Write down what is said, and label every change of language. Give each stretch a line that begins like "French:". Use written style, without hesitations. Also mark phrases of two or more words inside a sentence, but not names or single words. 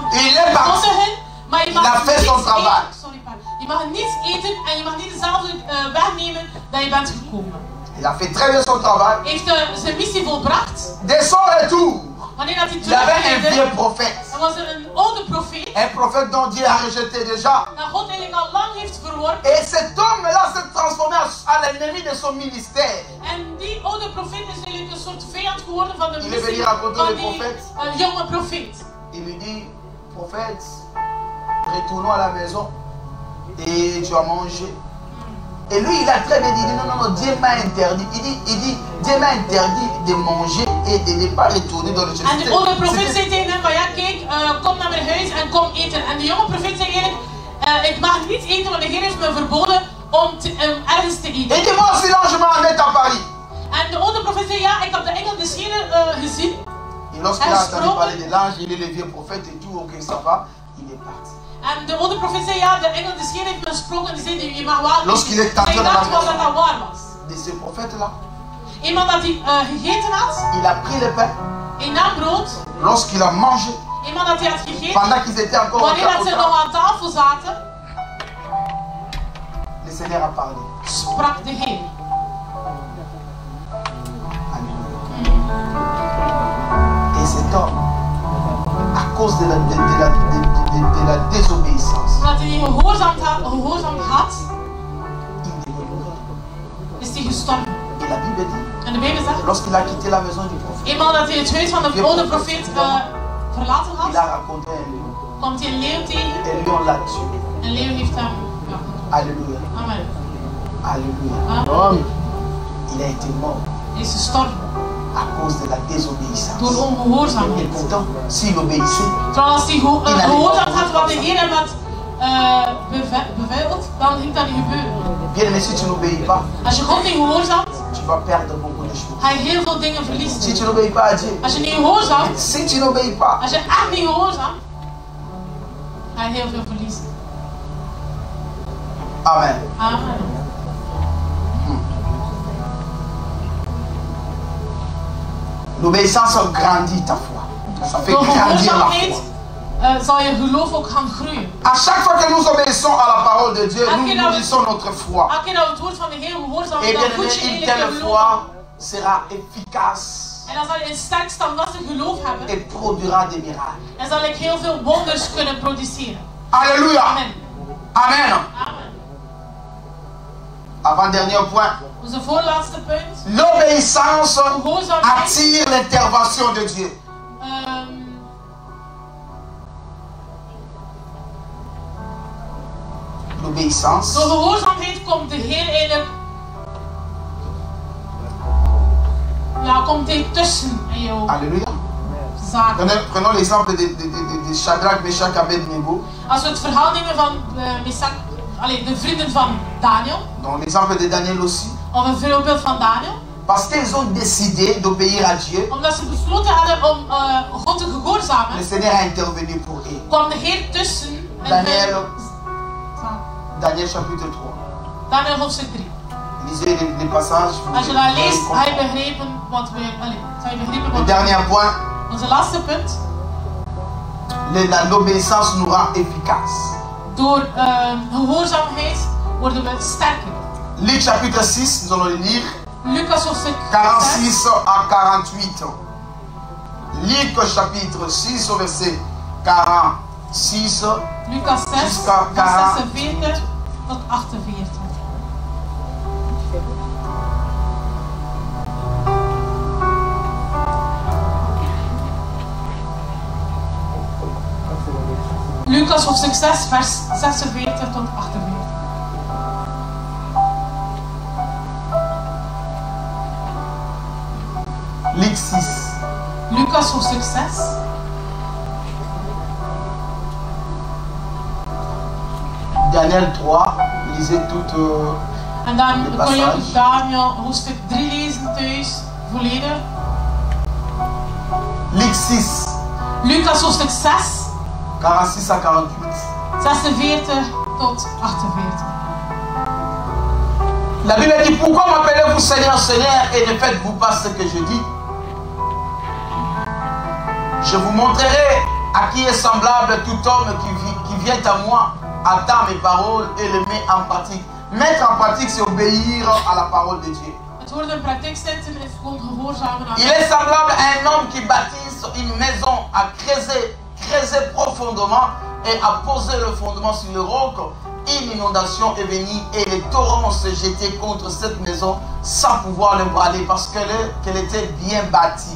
French: Il est parti.
Dutch: kondigen, maar je
French: Il a
Dutch: mag
French: fait
Dutch: niets
French: son travail.
Dutch: eten. Sorry, pardon. Je mag niets eten en je mag niet dezelfde weg nemen dat je bent gekomen.
French: Il a fait très bien son travail.
Dutch: Heeft zijn missie volbracht.
French: Dès son retour,
Dutch: Wanneer dat hij
French: il y avait un
Dutch: terugkeerde,
French: vieux prophète.
Dutch: er was er een oude profeet.
French: Un prophète dont Dieu a rejeté déjà.
Dutch: Dat God eigenlijk eigenlijk al lang heeft verworpen.
French: Et cet homme-là s'est transformé à l'ennemi de son ministère.
Dutch: En die oude profeet is eigenlijk een soort vijand geworden van de
French: Il est venu
Dutch: missie
French: raconter
Dutch: van
French: le
Dutch: die
French: prophète.
Dutch: jonge profeet.
French: Il lui dit, prophète, retournons à la maison et tu as mangé. Et lui, il a très bien dit, non, Dieu m'a interdit. Il dit, Dieu m'a interdit de manger et de ne pas retourner dans le chemin.
Dutch: En de oude profeet zei tegen hem van ja kijk, kom naar mijn huis en kom eten. En de jonge profeet zei eigenlijk, ik mag niet eten, want de Heer heeft me verboden om ergens te eten.
French: Et dit, moi aussi, l'ange m'a amené à Paris.
Dutch: En de oude profeet zei ja, ik heb de engel des Heeren gezien.
French: Et lorsqu'il a entendu parler de l'ange, il est le vieux prophète et tout, ok, ça va, il est parti.
Dutch: En de oude profeet zei ja, de engel des Heeren heeft me gesproken en die zei je mag wel
French: Lorsqu'il est entré
Dutch: eten.
French: dans la
Dutch: Dat was dat dat waar was.
French: de ce prophète-là,
Dutch: Iemand dat hij gegeten had,
French: il a pris le pain.
Dutch: hij nam brood.
French: Lorsqu'il a mangé,
Dutch: Iemand dat hij had gegeten,
French: pendant qu'ils étaient encore
Dutch: wanneer dat ze
French: au
Dutch: nog aan tafel zaten,
French: le Seigneur a parlé.
Dutch: sprak de Heer.
French: Et cet homme, à cause de la désobéissance,
Dutch: Omdat hij niet gehoorzaamd had,
French: il est mort.
Dutch: is hij gestorven.
French: Et la Bible dit,
Dutch: En de Bijbel zegt,
French: lorsqu'il a quitté la maison du prophète,
Dutch: eenmaal dat hij het huis van de oude profeet verlaten
French: il
Dutch: had,
French: a raconté un lion.
Dutch: komt hij een leeuw tegen.
French: Et le lion l'a tué.
Dutch: Een leeuw heeft hem. Ja.
French: Alléluia. Amen. Alléluia. Amen. Il a été mort
Dutch: Hij is gestorven
French: à cause de la désobéissance.
Dutch: door
French: Et
Dutch: ongehoorzaamheid.
French: pourtant, s'il obéissait,
Dutch: Terwijl als hij gehoorzaamd had wat de Heer hem had beveiligd, dan ging dat niet gebeuren.
French: bien aimé, si tu n'obéis pas,
Dutch: Als je God niet gehoorzaamt,
French: tu vas perdre beaucoup de choses.
Dutch: ga je heel veel dingen verliezen.
French: Si tu n'obéis pas à Dieu,
Dutch: Als je niet gehoorzaamt,
French: si tu n'obéis pas,
Dutch: als je echt niet gehoorzaamt, ga je heel veel verliezen. Amen. Amen.
French: L'obéissance grandit ta foi. Ça fait
Dutch: Door
French: grandir la foi.
Dutch: gehoorzaamheid zal je geloof ook gaan groeien.
French: À chaque fois que nous obéissons à la parole de Dieu, nous
Dutch: Elke
French: nourrissons notre foi.
Dutch: Elke keer dat we het woord van de Heer gehoorzamen,
French: Et
Dutch: dan
French: bien
Dutch: voed je
French: aimé, une
Dutch: eigenlijk
French: telle
Dutch: je geloof.
French: foi sera efficace
Dutch: En dan zal je een sterk standvastig geloof hebben.
French: et produira des miracles.
Dutch: En zal ik heel veel wonders kunnen produceren.
French: Alléluia. Amen. Amen. Amen. Avant-dernier point.
Dutch: Onze voorlaatste punt.
French: L'obéissance
Dutch: Gehoorzaamheid.
French: attire l'intervention de Dieu. L'obéissance
Dutch: Door gehoorzaamheid komt de Heer eigenlijk. Ja, komt hij tussen in jouw
French: Alléluia.
Dutch: zaken.
French: Prenons l'exemple de Shadrach, Meshach, Abednego.
Dutch: Als we het verhaal nemen van de vrienden van Daniel,
French: Donc l'exemple de Daniel aussi.
Dutch: of een voorbeeld van Daniel,
French: Parce qu'ils ont décidé d'obéir à Dieu,
Dutch: omdat ze besloten hadden om God te
French: le
Dutch: gehoorzamen,
French: Seigneur a intervenu pour eux.
Dutch: kwam de Heer tussen en
French: Daniel, Daniel chapitre 3.
Dutch: Daniel hoofdstuk 3.
French: Lisez les passages.
Dutch: Als je dat leest, ga je begrijpen wat we.
French: Le dernier point,
Dutch: Onze laatste punt.
French: l'obéissance nous rend efficace.
Dutch: Door gehoorzaamheid worden we sterker.
French: Luc chapitre 6, nous allons le lire.
Dutch: Lucas hoofdstuk
French: 46 à 48. Luc chapitre 6 au verset 46.
Dutch: Lucas 6,
French: Jusqu'à
Dutch: vers 46 tot 48. Lucas hoofdstuk 6, vers 46 tot 48.
French: Luc 6.
Dutch: Lucas hoofdstuk 6.
French: Daniel 3, lisez tout.
Dutch: En dan
French: de
Dutch: kun je
French: passage.
Dutch: ook Daniel hoofdstuk 3 lezen thuis, volledig.
French: Luc 6,
Dutch: Lucas hoofdstuk 6,
French: 46 à 48.
Dutch: 46 tot 48.
French: La Bible dit, pourquoi m'appelez-vous Seigneur, Seigneur, et ne faites-vous pas ce que je dis? Je vous montrerai à qui est semblable tout homme qui vient à moi, attend mes paroles et les met en pratique. Mettre en pratique, c'est obéir à la parole de Dieu.
Dutch: Het woord in praktijk zetten is gewoon gehoorzamen aan.
French: Il est semblable à un homme qui bâtisse une maison, à creuser profondément et à poser le fondement sur le roc. une inondation est venue et les torrents se jetaient contre cette maison sans pouvoir l'embraler parce qu'elle était bien bâtie.